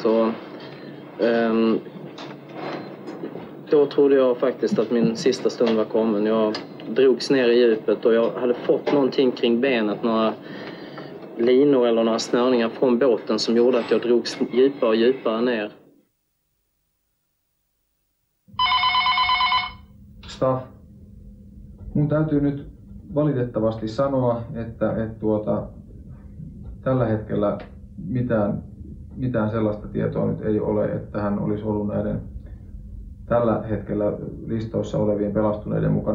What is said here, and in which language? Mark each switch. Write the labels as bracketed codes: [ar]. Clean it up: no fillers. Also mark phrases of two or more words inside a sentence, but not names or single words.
[sv] Och, då trodde jag faktiskt att min sista stund var kommen. Jag drogs ner i djupet och jag hade fått någonting kring benet, några linor eller några snörningar från båten som gjorde att jag drogs djupare och djupare ner. [fi] Staff, mun täytyy nyt valitettavasti sanoa, että tällä hetkellä mitään sellaista tietoa nyt ei ole, että hän olisi ollut näiden tällä hetkellä listoissa olevien pelastuneiden mukana.